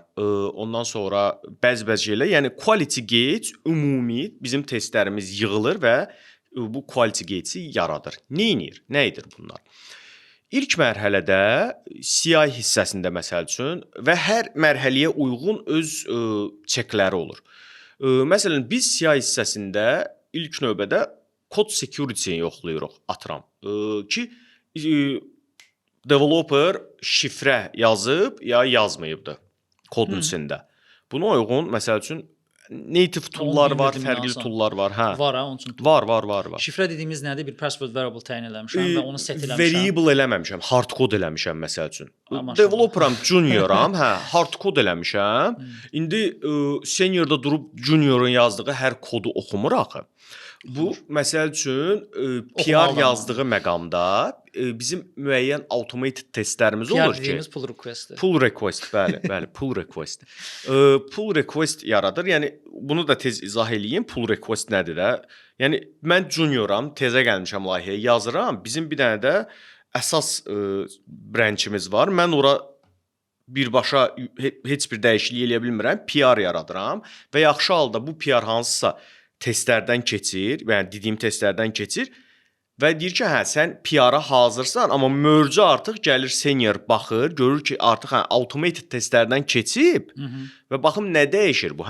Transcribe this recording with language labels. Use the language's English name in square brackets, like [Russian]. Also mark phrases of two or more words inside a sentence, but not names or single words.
[Azerbaijani] Ondan sonra bəzi şeylər, yəni [English] Quality Gates [Azerbaijani] ümumi bizim testlərimiz yığılır və bu [English] Quality Gates-i [Azerbaijani] yaradır. Nə edir bunlar? İlk mərhələdə CI hissəsində məsəl üçün və hər mərhələyə uyğun öz çekləri olur. Məsələn, biz CI hissəsində ilk növbədə [English] code security-ni [Azerbaijani] yoxlayırıq, atıram ki, developer şifrə yazıb ya yazmayıbdı kodun içində. Buna uyğun məsəl üçün [English] native tool'lar [Azerbaijani] var, fərqli tool'lar var. Hə. Var ha, onun üçün. Var. Şifrə dediyimiz nədir? Bir [English] password variable [Azerbaijani] təyin eləmişəm və onu set eləmişəm. Variable eləməmişəm, [English] hard code [Azerbaijani] eləmişəm məsəl üçün. Developeram, junioram, hə, [English] hard code [Azerbaijani] eləmişəm. İndi seniorda durub juniorun yazdığı hər kodu oxumur axı. Bu məsəl üçün PR yazdığı məqamda bizim müəyyən automated testlərimiz olur ki, PR [English] pull request. Pull request, bəli, pull request. Pull request [Azerbaijani] yaradır. Yəni bunu da tez izah eləyim. [English] Pull request [Azerbaijani] nədir də? Yəni mən junioram, tezə gəlmişəm layihəyə, yazıram. Bizim bir dənə də əsas branchimiz var. Mən ora birbaşa heç bir dəyişiklik eləyə bilmirəm. PR yaradıram və yaxşı halda bu PR hansısa testlərdən keçir, yəni dediyim testlərdən keçir və deyir ki, hə, sən PR-a hazırsan, amma mörcü artıq gəlir senior baxır, görür ki, artıq hə, automated testlərdən keçib və baxım nə dəyişir bu?